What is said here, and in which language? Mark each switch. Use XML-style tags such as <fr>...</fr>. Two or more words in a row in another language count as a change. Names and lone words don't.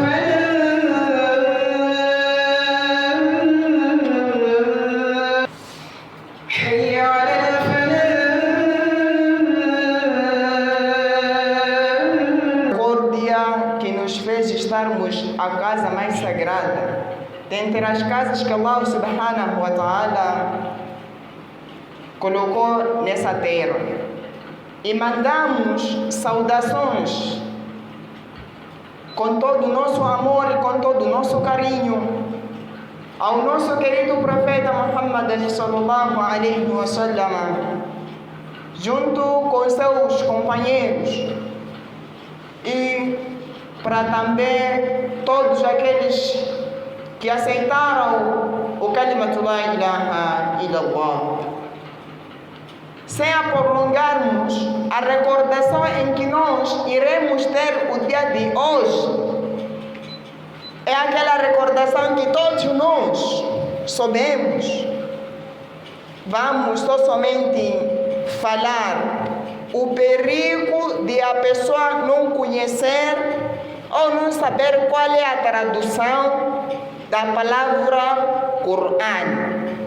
<ar>حي على</ar> <pt>Misericórdia que nos fez estarmos a casa mais sagrada, dentre as casas que Allah</pt> <ar>سبحانه وتعالى</ar> <pt>colocou nessa terra. E mandamos saudações com todo o nosso amor e com todo o nosso carinho ao nosso querido profeta Muhammad</pt> <ar>صلى الله عليه وسلم,</ar> <pt>junto com seus companheiros, e para também todos aqueles que aceitaram o</pt> <ar>كلمة لا إله إلا الله.</ar> <pt>Sem prolongarmos a recordação em que nós iremos ter o dia de hoje, é aquela recordação que todos nós sabemos. Vamos só somente falar o perigo de a pessoa não conhecer ou não saber qual é a tradução da palavra Coran.</pt>